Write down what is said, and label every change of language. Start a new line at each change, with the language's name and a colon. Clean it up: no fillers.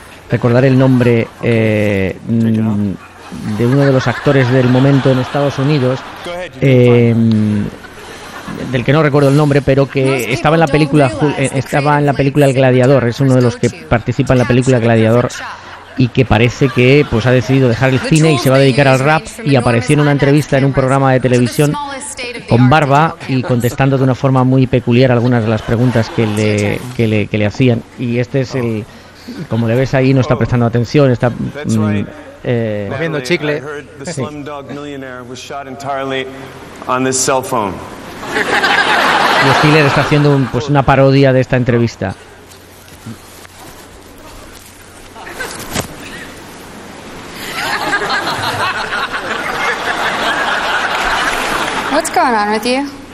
Spanish: Recordar el nombre... de uno de los actores del momento en Estados Unidos, del que no recuerdo el nombre, pero que estaba en la película El Gladiador, es uno de los que participa en la película El Gladiador y que parece que pues ha decidido dejar el cine y se va a dedicar al rap, y apareció en una entrevista en un programa de televisión con barba y contestando de una forma muy peculiar algunas de las preguntas que le hacían, y este es el, como le ves ahí, no está prestando atención, está comiendo chicle.
English: I heard the Slumdog Millionaire was shot entirely on this cell phone.
Spanish: Y Stiller está haciendo una parodia de esta entrevista.
English: What's going on with you?